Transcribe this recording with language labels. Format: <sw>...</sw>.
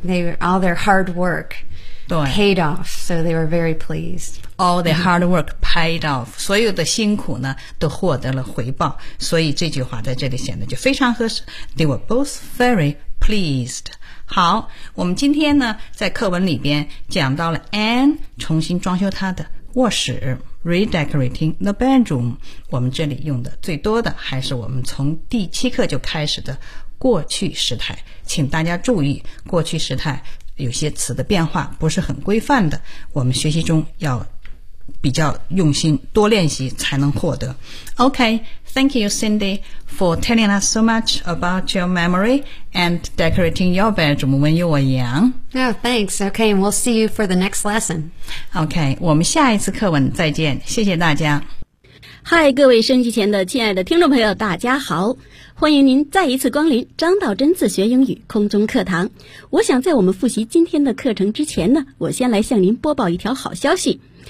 <en>They, all their hard work paid off, so they were very pleased. All their hard work paid off.</en> <zh>所有的辛苦呢都获得了回报，所以这句话在这里显得就非常合适。</zh> <en>They were both very pleased.</en> <zh>好，我们今天呢在课文里边讲到了 Anne 重新装修她的卧室</zh> <en>Redecorating the bedroom。</en> <zh>我们这里用的最多的还是我们从第七课就开始的过去时态，请大家注意过去时态有些词的变化不是很规范的，我们学习中要比较用心多练习才能获得。</zh> <en>OK, thank you Cindy for telling us so much about your memory and decorating your bedroom when you were young. Oh, thanks. OK, and we'll see you for the next lesson.</en> <zh>OK, 我们下一次课文再见，谢谢大家。嗨，各位升级前的亲爱的听众朋友，大家好，欢迎您再一次光临张道真自学英语空中课堂。我想在我们复习今天的课程之前呢，我先来向您播报一条好消息。</zh>